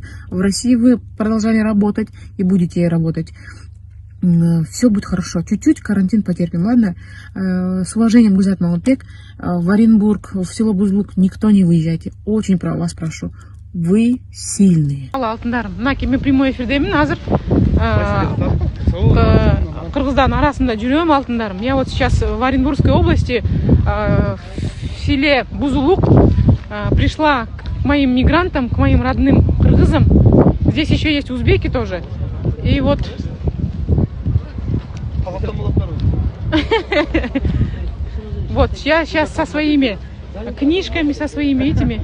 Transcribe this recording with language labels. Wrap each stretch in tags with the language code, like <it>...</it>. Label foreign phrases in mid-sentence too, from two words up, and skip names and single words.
<ru>В России вы продолжали работать и будете работать. Все будет хорошо. Чуть-чуть карантин потерпим, ладно? С уважением, Гузат Маланбек, в Оренбург, в село Бузулук никто не выезжайте. Очень вас прошу. Вы сильные.</ru> <ky>Алтындарым, мына мен прямой эфирдемин азыр. Кыргыздан арасында жүрөм, алтындарым.</ky> <ru>Я вот сейчас в Оренбургской области, в селе Бузулук, пришла к моим мигрантам, к моим родным кыргызам. Здесь еще есть узбеки тоже. И вот... Вот, я сейчас со своими книжками, со своими этими...</ru>